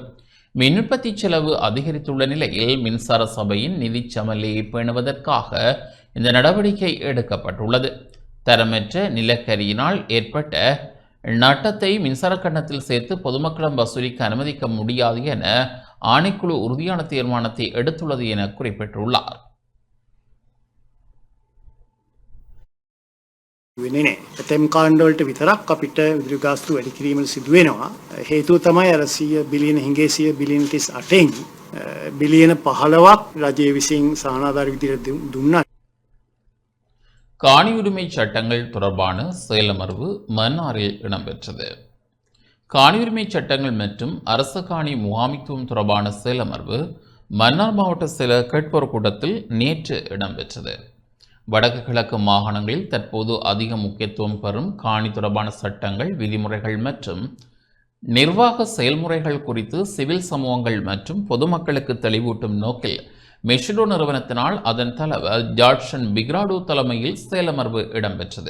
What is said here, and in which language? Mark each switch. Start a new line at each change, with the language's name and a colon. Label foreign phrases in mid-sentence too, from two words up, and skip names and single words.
Tamil: மின் உற்பத்தி செலவு அதிகரித்துள்ள நிலையில் மின்சார சபையின் நிதி சமநிலையை பேணுவதற்காக இந்த நடவடிக்கை எடுக்கப்பட்டுள்ளது. தரமற்ற நிலக்கரியினால் ஏற்பட்ட நட்டத்தை மின்சார கட்டணத்தில் சேர்த்து பொதுமக்களிடம் வசூலிக்க அனுமதிக்க முடியாது என ஆணைக்குழு உறுதியான தீர்மானத்தை எடுத்துள்ளது என குறிப்பிட்டுள்ளார்.
Sinhala: වෙන්නේ නැහැ. ඇතැම් කාණ්ඩ වලට විතරක් අපිට විදුලි ගාස්තු වැඩි කිරීමට සිදු වෙනවා. හේතුව තමයි අර 100 බිලියන හිඟේ 100 බිලියන 38න් බිලියන 15ක් රජය විසින් සහනාධාර විදිහට දුන්නා.
Tamil: காணி உரிமை சட்டங்கள் தொடர்பான செயலமர்வு மன்னாரில் இடம்பெற்றது. காணி உரிமை சட்டங்கள் மற்றும் அரச காணி முகாமித்துவம் தொடர்பான செயலமர்வு மன்னார் மாவட்ட செயல கேட்போர் கூட்டத்தில் நேற்று இடம்பெற்றது. வடக்கு கிழக்கு மாகாணங்களில் தற்போது அதிக முக்கியத்துவம் பெறும் காணி தொடர்பான சட்டங்கள், விதிமுறைகள் மற்றும் நிர்வாக செயல்முறைகள் குறித்து சிவில் சமூகங்கள் மற்றும் பொதுமக்களுக்கு தெளிவூட்டும் நோக்கில் மெஷிடோ நிறுவனத்தினால் அதன் தலைவர் ஜார்ஜன் பிக்ராடோ தலைமையில் செயலமர்வு இடம்பெற்றது.